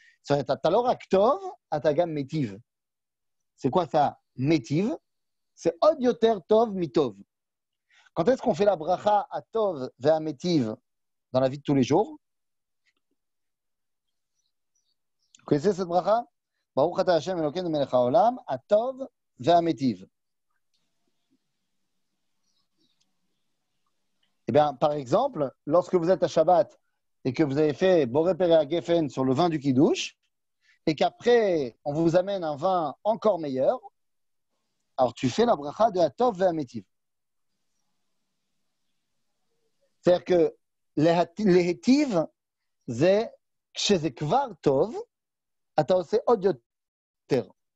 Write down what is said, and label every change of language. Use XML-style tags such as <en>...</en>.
<he>אתה לא רק טוב, אתה גם מיטיב.</he> <fr>C'est quoi ça?</fr> <he>מיטיב?</he> <fr>C'est</fr> <he>עוד יותר טוב מטוב.</he> <fr>Quand est-ce qu'on fait la bracha à tov et à métiv dans la vie de tous les jours? Vous connaissez cette bracha?</fr> <he>Baruch ata Hashem Elokeinu melech haolam,</he> <fr>à tov et à métiv. Eh bien, par exemple, lorsque vous êtes à Shabbat et que vous avez fait Boré Perea Geffen sur le vin du Kiddush, et qu'après, on vous amène un vin encore meilleur, alors tu fais la bracha de Hatov ve'ametiv. C'est-à-dire que</fr> <he>להיטיב זה כשזה כבר טוב, אתה עושה עוד יותר.</he>